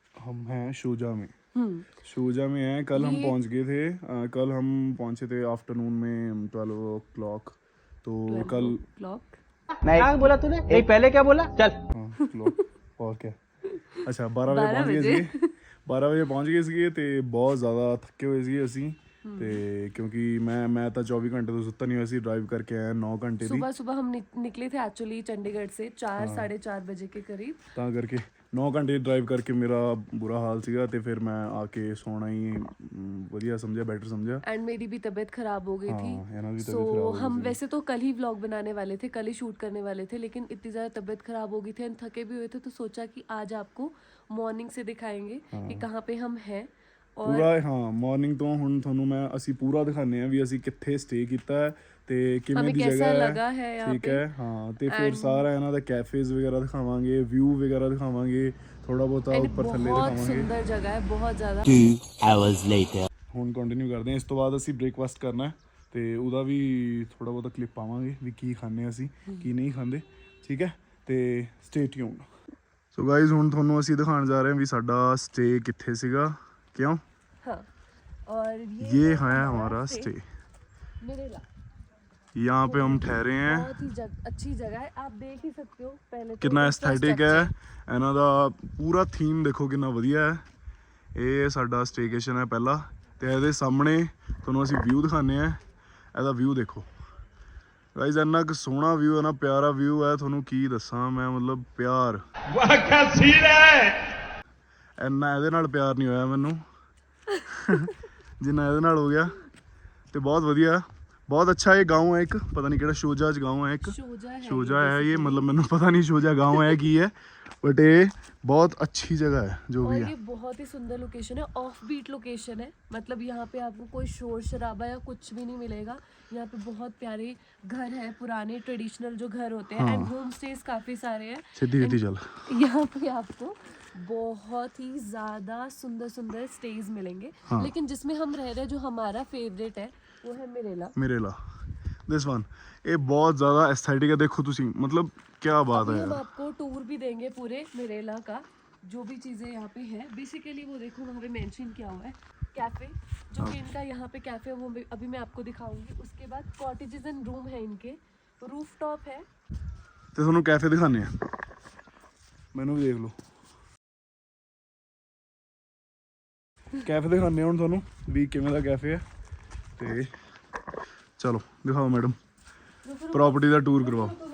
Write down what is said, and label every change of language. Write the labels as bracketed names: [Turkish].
[Hindi] हम हैं शूजा में। शूजा में हैं। कल हम पहुंच गए थे, कल हम पहुंचे थे आफ्टरनून में 12 o'clock। तो कल [English] clock [Hindi] नहीं क्या बोला तूने? नहीं पहले क्या बोला? चल हाँ क्लॉक और क्या, अच्छा [Punjabi] 12 ਵਜੇ ਪਹੁੰਚ ਗਏ ਸੀਗੇ। 12 ਵਜੇ ਪਹੁੰਚ ਗਏ ਸੀਗੇ ਤੇ ਬਹੁਤ ਜ਼ਿਆਦਾ ਥੱਕੇ ਹੋਏ ਸੀਗੇ ਅਸੀਂ ਤੇ ਕਿਉਂਕਿ ਮੈਂ ਤਾਂ 24 घंटे ਤੋਂ ਸੁੱਤਾ ਨਹੀਂ ਹੋਇਆ ਸੀ, ਡਰਾਈਵ ਕਰਕੇ ਆਇਆ 9 घंटे ਦੀ। [Hindi] सुबह हम निकले थे एक्चुअली चंडीगढ़ से 4-4:30 बजे के करीब। [Punjabi] ਤਾਂ ਕਰਕੇ 9 घंटे ਡਰਾਈਵ ਕਰਕੇ ਮੇਰਾ ਬੁਰਾ ਹਾਲ ਸੀਗਾ ਤੇ ਫਿਰ ਮੈਂ ਆ ਕੇ ਸੋਣਾ ਹੀ ਵਧੀਆ ਸਮਝਿਆ, ਬੈਟਰ ਸਮਝਿਆ। [Hindi] एंड मेरी भी तबीयत खराब हो गई थी। [Punjabi] ਇਹਨਾਂ ਦੀ [Hindi] सो हम वैसे तो कल ही व्लॉग बनाने वाले थे, कल ही शूट करने वाले थे, लेकिन इतनी ज़्यादा तबीयत खराब हो गई थी एंड थके भी हुए थे, तो सोचा कि आज आपको मॉर्निंग से दिखाएंगे कि कहाँ पे हम हैं। [Punjabi] ਪੂਰਾ ਹਾਂ ਮਾਰਨਿੰਗ ਤੋਂ ਹੁਣ ਤੁਹਾਨੂੰ ਮੈਂ ਅਸੀਂ ਪੂਰਾ ਦਿਖਾਉਂਦੇ ਆ ਵੀ ਅਸੀਂ ਕਿੱਥੇ ਸਟੇ ਕੀਤਾ ਹੈ ਤੇ ਕਿਵੇਂ ਦੀ ਜਗ੍ਹਾ ਹੈ, ਠੀਕ ਹੈ। ਹਾਂ ਤੇ ਫਿਰ ਸਾਰਾ ਇਹਨਾਂ ਦਾ ਕੈਫੇਜ਼ ਵਗੈਰਾ ਦਿਖਾਵਾਂਗੇ, ਵਿਊ ਵਗੈਰਾ ਦਿਖਾਵਾਂਗੇ, ਥੋੜਾ ਬਹੁਤਾ ਉੱਪਰ ਥੱਲੇ ਦਿਖਾਵਾਂਗੇ। [Hindi] बहुत सुंदर जगह है, बहुत ज़्यादा। [English] 2 hours later [Punjabi] ਹੁਣ ਕੰਟੀਨਿਊ ਕਰਦੇ ਹਾਂ। ਇਸ ਤੋਂ ਬਾਅਦ ਅਸੀਂ ਬ੍ਰੇਕਫਾਸਟ ਕਰਨਾ ਹੈ ਤੇ ਉਹਦਾ ਵੀ ਥੋੜਾ ਬਹੁਤਾ ਕਲਿੱਪ ਪਾਵਾਂਗੇ ਵੀ ਕੀ ਖਾਂਦੇ ਅਸੀਂ ਕੀ ਨਹੀਂ ਖਾਂਦੇ, ਠੀਕ ਹੈ। ਤੇ ਸਟੇ ਟਿਊਨ। ਸੋ ਗਾਇਜ਼ ਹੁਣ ਤੁਹਾਨੂੰ ਅਸੀਂ ਦਿਖਾਉਣ ਜਾ ਰਹੇ ਹਾਂ ਵੀ ਸਾਡਾ ਸਟੇ ਕਿੱਥੇ ਸੀਗਾ, क्यों। [Hindi] हाँ, और ये है हमारा स्टे, मिरेला। यहाँ पे हम ठहरे हैं। बहुत ही अच्छी जगह है, आप देख ही सकते हो। पहले कितना एस्थेटिक है [Punjabi] ਇਹਨਾਂ ਦਾ ਪੂਰਾ ਥੀਮ ਦੇਖੋ ਕਿੰਨਾ ਵਧੀਆ ਹੈ। ਇਹ ਸਾਡਾ ਸਟੇਕੇਸ਼ਨ ਹੈ ਪਹਿਲਾ ਤੇ ਇਹਦੇ ਸਾਹਮਣੇ ਤੁਹਾਨੂੰ ਅਸੀਂ ਵਿਊ ਦਿਖਾਉਂਦੇ ਆ। ਇਹਦਾ ਵਿਊ ਦੇਖੋ ਗਾਇਜ਼, ਇੰਨਾ ਕੁ ਸੋਹਣਾ ਵਿਊ ਹੈ ਨਾ, ਪਿਆਰਾ ਵਿਊ ਹੈ, ਤੁਹਾਨੂੰ ਕੀ ਦੱਸਾਂ ਮੈਂ, ਮਤਲਬ ਪਿਆਰ ਇੰਨਾ ਇਹਦੇ ਨਾਲ ਪਿਆਰ ਨਹੀਂ ਹੋਇਆ ਮੈਨੂੰ ਜਿੰਨਾ ਇਹਦੇ ਨਾਲ ਹੋ ਗਿਆ। ਤੇ ਬਹੁਤ ਵਧੀਆ, [Hindi] बहुत अच्छा ये गांव है एक, पता नहीं केड़ा शोजा गांव है एक, शोजा है ये, मतलब मैंने पता नहीं शोजा गांव है की है, बट ये बहुत अच्छी जगह है जो भी है। ये बहुत ही सुंदर लोकेशन है, ऑफ बीट लोकेशन है, मतलब यहाँ पे आपको कोई शोर शराबा या कुछ भी नहीं मिलेगा। यहाँ पे बहुत प्यारे घर है, पुराने ट्रेडिशनल जो घर होते हैं, एंड होम स्टेज काफी सारे हैं। सीधी चल, यहाँ पे आपको बहुत ही ज़्यादा सुंदर सुंदर स्टेज मिलेंगे। लेकिन जिसमें हम रह रहे हैं, जो हमारा फेवरेट है, वो है मिरेला। [English] this one [Hindi] ये बहुत ज़्यादा एस्थेटिक है, देखो तुसी, मतलब क्या बात है। हम आपको टूर भी देंगे पूरे मिरेला का, जो भी चीज़ें यहाँ पे है। बेसिकली वो देखो वहाँ पे मेंशन किया हुआ है कैफ़े, जो कि इनका यहाँ पे कैफ़े है, वो अभी मैं आपको दिखाऊंगी। उसके बाद कॉटेजेस एंड रूम है इनके, रूफ टॉप है। तो ਤੁਹਾਨੂੰ कैफे दिखाने हैं, मैनू भी देख लो कैफे दिखाने [Punjabi] ਹੁਣ ਤੁਹਾਨੂੰ ਵੀ ਕਿਵੇਂ ਦਾ [Hindi] कैफे है। [Punjabi] ਤੇ ਚਲੋ ਦਿਖਾਓ ਮੈਡਮ, प्रॉपर्टी ਦਾ टूर करवाओ।